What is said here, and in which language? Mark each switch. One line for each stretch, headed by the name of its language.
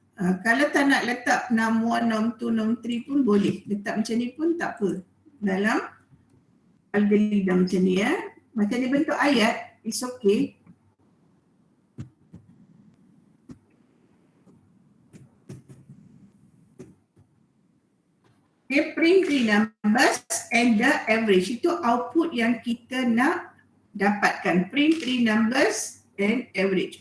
Malay: Kalau tak nak letak norm 1, norm 2, norm 3 pun boleh. Letak macam ni pun tak apa. Dalam algoritma macam ni ya. Macam dia bentuk ayat,
English: it's okay. Okay, print three numbers and the average.
Malay: Itu output yang kita nak dapatkan.
English: Print three numbers and average.